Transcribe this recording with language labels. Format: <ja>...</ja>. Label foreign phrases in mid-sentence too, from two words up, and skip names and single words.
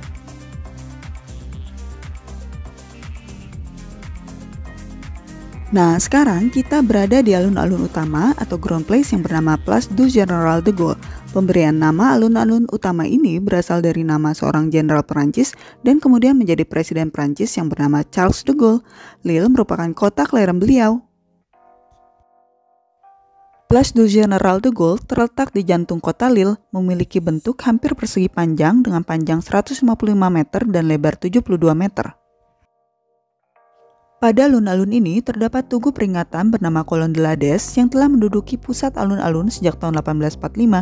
<id>Nah, sekarang kita berada di alun-alun utama atau ground place yang bernama Place du Général de Gaulle. Pemberian nama alun-alun utama ini berasal dari nama seorang jenderal Perancis dan kemudian menjadi presiden Perancis yang bernama Charles de Gaulle. Lille merupakan kota kelahiran beliau. Place du Général de Gaulle terletak di jantung kota Lille, memiliki bentuk hampir persegi panjang dengan panjang 155 meter dan lebar 72 meter. Pada alun-alun ini terdapat tugu peringatan bernama Colonne de la Dès yang telah menduduki pusat alun-alun sejak tahun 1845.</id>